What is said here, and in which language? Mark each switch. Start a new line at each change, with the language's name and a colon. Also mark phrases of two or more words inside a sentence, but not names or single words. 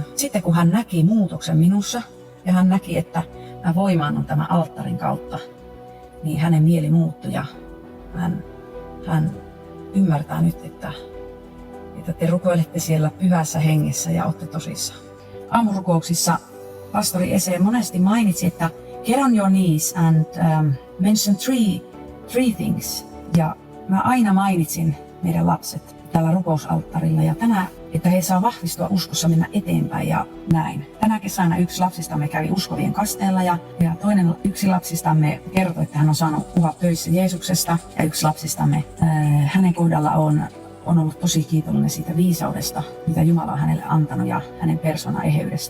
Finnish: Sitten kun hän näki muutoksen minussa ja hän näki, että mä voimaannun tämän alttarin kautta, niin hänen mieli muuttui ja hän ymmärtää nyt, että te rukoilette siellä pyhässä hengessä ja olette tosissaan. Aamurukouksissa pastori Ese monesti mainitsi, että
English: get on your knees and mention three things.
Finnish: Ja mä aina mainitsin meidän lapset tällä rukousalttarilla ja tänään, että he saa vahvistua uskossa mennä eteenpäin ja näin. Tänä kesänä yksi lapsistamme kävi uskovien kasteella ja yksi lapsistamme kertoi, että hän on saanut puhua töissä Jeesuksesta ja yksi lapsistamme hänen kohdalla on ollut tosi kiitollinen siitä viisaudesta, mitä Jumala on hänelle antanut ja hänen persoonan eheydestä.